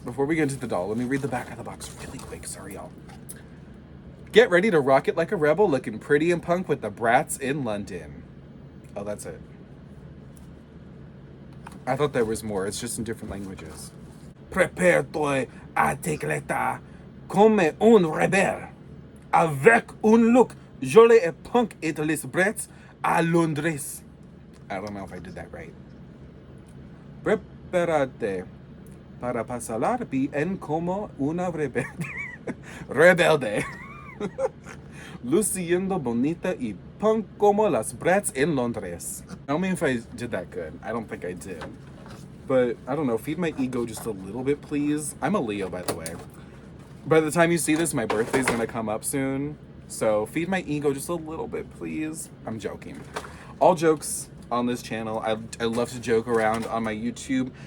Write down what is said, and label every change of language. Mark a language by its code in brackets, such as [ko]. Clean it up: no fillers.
[en] Before we get into the doll, let me read the back of the box really quick. Sorry, y'all. Get ready to rock it like a rebel, looking pretty and punk with the Bratz in London. Oh, that's it. I thought there was more. It's just in different languages. [fr] Prepare-toi à t'éclater comme un rebelle, avec un look joli et punk et les Bratz à Londres. [en] I don't know if I did that right. [es] Prepárate para pasar bien como una rebelde. Rebelde. Luciendo bonita y punk como las Bratz in Londres. [en] Tell me if I did that good. I don't think I did. But, I don't know, feed my ego just a little bit, please. I'm a Leo, by the way. By the time you see this, my birthday's gonna come up soon. So, feed my ego just a little bit, please. I'm joking. All jokes on this channel. I love to joke around on my YouTube.